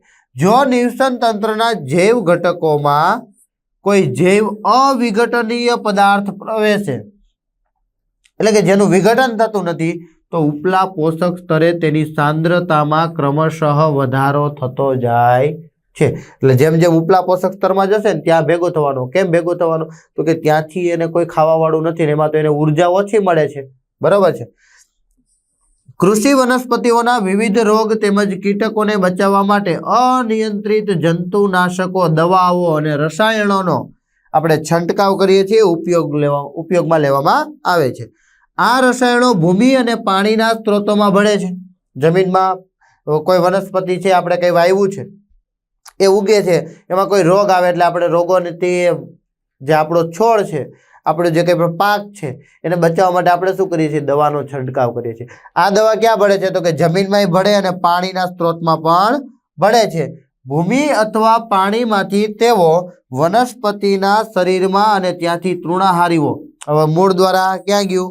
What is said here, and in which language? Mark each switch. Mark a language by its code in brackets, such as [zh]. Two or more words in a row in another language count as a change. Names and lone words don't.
[gu] જો નિવસન તંત્રના જૈવ ઘટકોમાં કોઈ જૈવ અવિઘટનીય પદાર્થ પ્રવેશે એટલે કે જેનું વિઘટન થતું નથી તો ઉપલા પોષક સ્તરે તેની સાંદ્રતામાં ક્રમશઃ વધારો થતો જાય છે। એટલે જેમ જેમ ઉપલા પોષક સ્તરમાં જશે ને ત્યાં ભેગો થવાનો। કેમ ભેગો થવાનો તો કે ત્યાંથી એને કોઈ ખાવાવાળું નથી ને એમાં તો એને ઉર્જા ઓછી મળે છે, બરાબર છે। કૃષિ વનસ્પતિઓના વિવિધ રોગ તેમજ કીટકોને બચાવવા માટે અનિયંત્રિત જંતુનાશકો, દવાઓ અને રસાયણોનો આપણે છંટકાવ કરીએ છીએ, ઉપયોગમાં લેવામાં આવે છે। આ રસાયણો ભૂમિ અને પાણીના સ્ત્રોતોમાં ભળે છે। જમીનમાં કોઈ વનસ્પતિ છે, આપણે કંઈ વાવ્યું છે, એ ઉગે છે, એમાં કોઈ રોગ આવે એટલે આપણે રોગોને તે જે આપણો છોડ છે, આપણો જે કંઈ પાક છે એને બચાવવા માટે આપણે શું કરીએ છીએ, દવાનો છંટકાવ કરીએ છીએ। આ દવા ક્યાં ભળે છે તો કે જમીનમાં ભળે અને પાણીના સ્ત્રોતમાં પણ ભળે છે। ભૂમિ અથવા પાણીમાંથી તેઓ વનસ્પતિના શરીરમાં અને ત્યાંથી તૃણાહારીઓ હવે મૂળ દ્વારા ક્યાં ગયું?